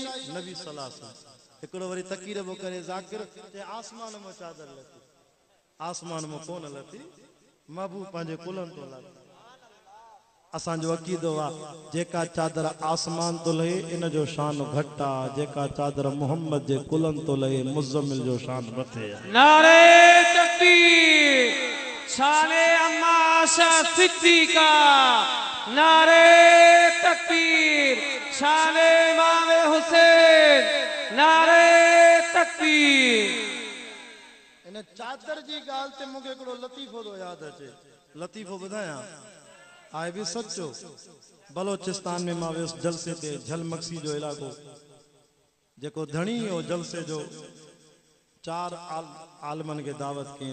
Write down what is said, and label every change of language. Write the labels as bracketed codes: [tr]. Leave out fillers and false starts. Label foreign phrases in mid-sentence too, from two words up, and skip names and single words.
[sd] नबी [ar] صلى الله عليه وسلم. [sd] हिकिड़ो वरी तकीर बो करे ज़ाकिर ते आसमान में चादर लथी, आसमान में कोन लथी, महबूब पंहिंजे कुलनि तो लथी। असांजो अक़ीदो आहे जेका चादर आसमान तो लहे इन जो शान घटि आहे, जेका चादर मोहम्मद जे कुलनि तो लहे मुज़म्मिल जो शान मथे आहे। नारे तकबीर, शाने अम्मा आशा सिद्दीका। नारे तकबीर, शाने इमाम हुसैन। नारे तकबीर। इन चादर जी ॻाल्हि ते मूंखे हिकिड़ो लतीफ़ो थो यादि अचे। लतीफ़ो ॿुधायां, आहे बि सचो। बलोचिस्तान में मां वियुसि जलसे ते, झल मक्सी जो इलाइक़ो, जेको धणी हो जलसे जो। 4 आलमनि खे दावत कई।